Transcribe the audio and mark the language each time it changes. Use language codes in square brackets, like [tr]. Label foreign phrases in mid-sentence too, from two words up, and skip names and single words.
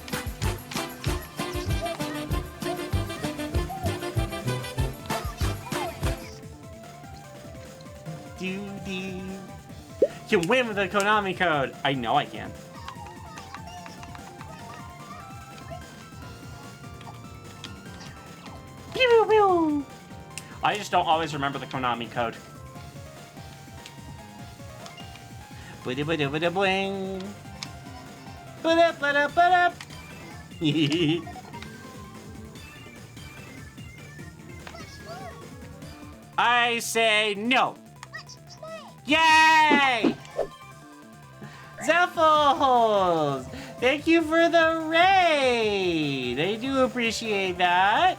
[en] Doody. You can win with the Konami code. I know I can. Pew, pew, pew. I just don't always remember the Konami code. Bada bada bada bling. Bada bada bada. I say no. Yay! Zeffles! Thank you for the raid! I do appreciate that.